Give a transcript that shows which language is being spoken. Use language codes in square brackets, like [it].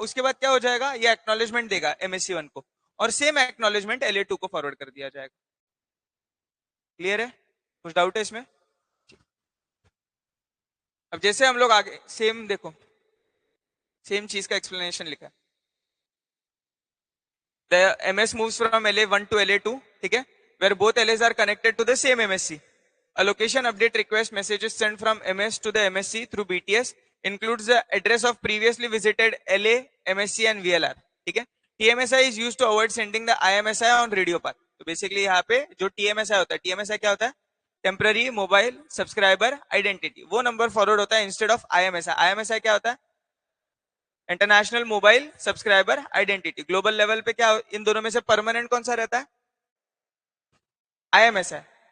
[hi] उसके बाद क्या हो जाएगा, ये एक्नॉलेजमेंट देगा MSC1 को, और सेम एक्नॉलेजमेंट LA2 को फॉरवर्ड कर दिया जाएगा. क्लियर है, कुछ डाउट है इसमें. अब जैसे हम लोग आगे सेम देखो, सेम चीज का एक्सप्लेनेशन लिखा है. [en] The MS moves from LA1 to LA2, ठीक है, where both LAs are connected to the same MSC. A location update request messages sent from MS to the MSC through BTS includes the address of previously visited LA, MSC and VLR. ठीक है, TMSI is used to avoid sending the IMSI on radio path. [hi] तो basically यहाँ पे जो TMSI होता है, TMSI क्या होता है, टेम्पररी मोबाइल सब्सक्राइबर आइडेंटिटी, वो नंबर फॉरवर्ड होता है इंस्टेड ऑफ IMSI. IMSI क्या होता है, international mobile subscriber identity. Global level पे क्या इन दोनों में से परमानेंट कौन सा रहता है, IMSI.